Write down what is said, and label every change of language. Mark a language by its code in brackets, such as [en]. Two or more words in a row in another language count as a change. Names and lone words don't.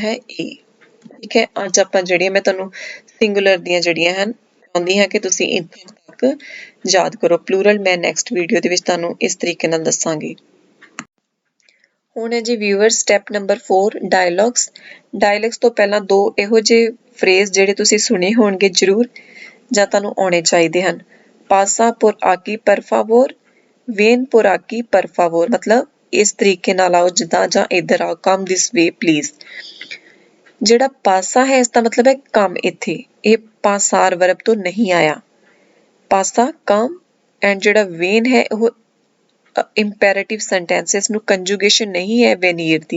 [pa] ਠੀਕ ਹੈ, ਅੱਜ ਆਪਾਂ ਜਿਹੜੀਆਂ ਮੈਂ ਤੁਹਾਨੂੰ ਸਿੰਗੂਲਰ ਦੀਆਂ ਜਿਹੜੀਆਂ ਹਨ ਚਾਹੁੰਦੀ ਹਾਂ ਕਿ ਤੁਸੀਂ ਇੱਥੋਂ ਤੱਕ ਯਾਦ ਕਰੋ। ਪਲੂਰਲ ਮੈਂ [en] next video [pa] ਦੇ ਵਿੱਚ ਤੁਹਾਨੂੰ ਇਸ ਤਰੀਕੇ ਨਾਲ ਦੱਸਾਂਗੀ। ਹੁਣ ਹੈ ਜੀ [en] viewer step number 4 dialogues. [pa] ਡਾਇਲੌਗਸ ਤੋਂ ਪਹਿਲਾਂ ਦੋ ਇਹੋ ਜਿਹੇ ਫਰੇਜ਼ ਜਿਹੜੇ ਤੁਸੀਂ ਸੁਣੇ ਹੋਣਗੇ ਜ਼ਰੂਰ ਜਾਂ ਤੁਹਾਨੂੰ ਆਉਣੇ ਚਾਹੀਦੇ ਹਨ। [es] ਪਾਸਾ por aquí por favor, ven por aquí por favor, [pa] ਮਤਲਬ ਇਸ ਤਰੀਕੇ ਨਾਲ ਆਓ ਜਿੱਦਾਂ, ਜਾਂ ਇੱਧਰ ਆਓ, [en] come this way please. [pa] ਜਿਹੜਾ ਪਾਸਾ ਹੈ ਇਸ ਦਾ ਮਤਲਬ ਹੈ ਕਮ ਇੱਥੇ, ਇਹ ਪਾਸਾਰ ਵਰਬ ਤੋਂ ਨਹੀਂ ਆਇਆ। ਪਾਸਾ ਕਮ, ਐਂਡ ਜਿਹੜਾ ਵੇਨ ਹੈ ਉਹ [en] imperative sentences [pa] ਨੂੰ ਕੰਜੂਗੇਸ਼ਨ ਨਹੀਂ ਹੈ ਵੇਨੀਅਰ ਦੀ।